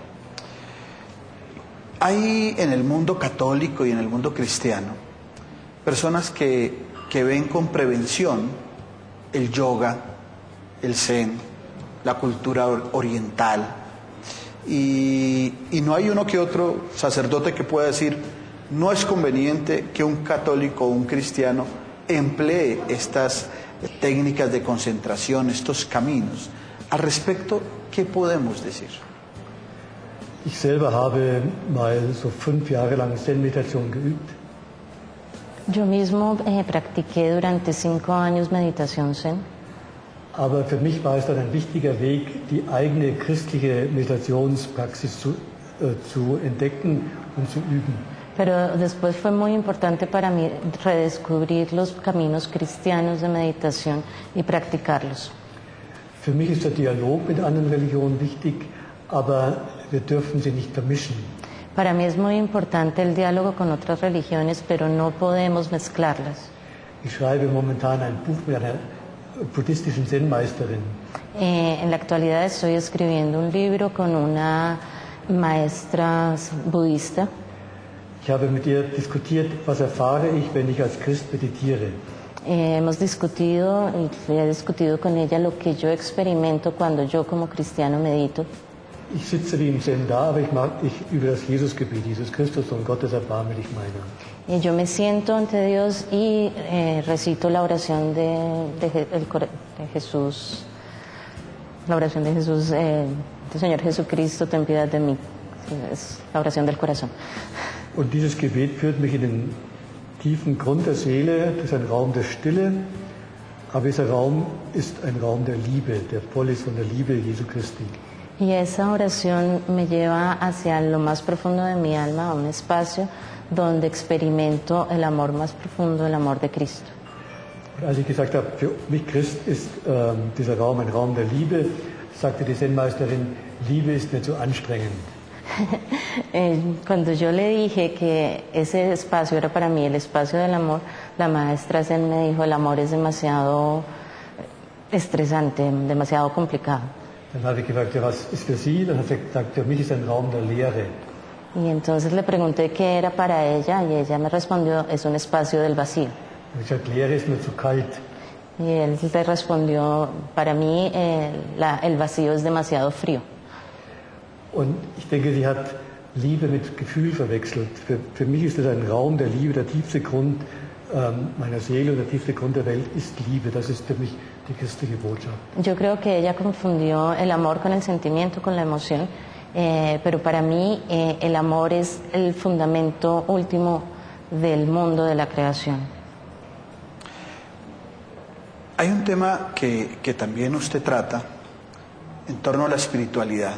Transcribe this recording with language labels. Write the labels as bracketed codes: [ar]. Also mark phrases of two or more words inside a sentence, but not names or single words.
[es] Hay en el mundo católico y en el mundo cristiano personas que ven con prevención el yoga, el zen, la cultura oriental, y no hay uno que otro sacerdote que pueda decir, no es conveniente que un católico o un cristiano emplee estas técnicas de concentración, estos caminos. Al respecto, ¿qué podemos decir? [de] Ich selber habe mal so 5 Jahre lang Zen-Meditation geübt. [es] Yo mismo practiqué durante 5 años meditación Zen. [de] Aber für mich war es dann ein wichtiger Weg, die eigene christliche Meditationspraxis zu entdecken und zu üben. [es] Pero después fue muy importante para mí redescubrir los caminos cristianos de meditación y practicarlos. [de] Für mich ist der Dialog mit anderen Religionen wichtig, aber wir dürfen sie nicht vermischen. [es] Para mí es muy importante el diálogo con otras religiones, pero no podemos mezclarlas. [de] Ich schreibe momentan ein Buch mit einer buddhistischen Zen-Meisterin. [es] En la actualidad estoy escribiendo un libro con una maestra budista. [de] Ich habe mit ihr diskutiert, was erfahre ich, wenn ich als Christ meditiere. [es] Hemos discutido, y he discutido con ella lo que yo experimento cuando yo como cristiano medito. [de] Ich sitze wie im Zen da, aber ich übe das Jesusgebet, Jesus Christus, Sohn Gottes, erbarme dich meiner. [es] Yo me siento ante Dios y recito la oración de Jesús, la oración de Jesús, Señor Jesucristo, ten piedad de mí. Es la oración del corazón. [de] Und dieses Gebet führt mich in den tiefen Grund der Seele, das ist ein Raum der Stille, aber dieser Raum ist ein Raum der Liebe, der voll ist von der Liebe Jesu Christi. [es] Y esa oración me lleva hacia lo más profundo de mi alma, a un espacio donde experimento el amor más profundo, el amor de Cristo. [de] Und als ich gesagt habe, für mich Christ ist dieser Raum ein Raum der Liebe, sagte die Zen-Meisterin, Liebe ist mir zu anstrengend. [es] Cuando yo le dije que ese espacio era para mí el espacio del amor, la maestra Zen me dijo, el amor es demasiado estresante, demasiado complicado. [de] Dann habe ich gefragt, ja, was ist für Sie? Dann hat sie gesagt, für mich ist ein Raum der Leere. [es] Y entonces le pregunté qué era para ella y ella me respondió, es un espacio del vacío. [de] Und ich habe gesagt, Leere ist mir zu kalt. [es] Y él le respondió, para mí el vacío es demasiado frío. [de] Und ich denke, sie hat Liebe mit Gefühl verwechselt. Für mich ist es ein Raum der Liebe, der tiefste Grund meiner Seele und der tiefste Grund der Welt ist Liebe. Das ist für mich die christliche Botschaft. [es] Yo creo que ella confundió el amor con el sentimiento, con la emoción, pero para mí el amor es el fundamento último del mundo de la creación. Hay un tema que también usted trata en torno a la espiritualidad.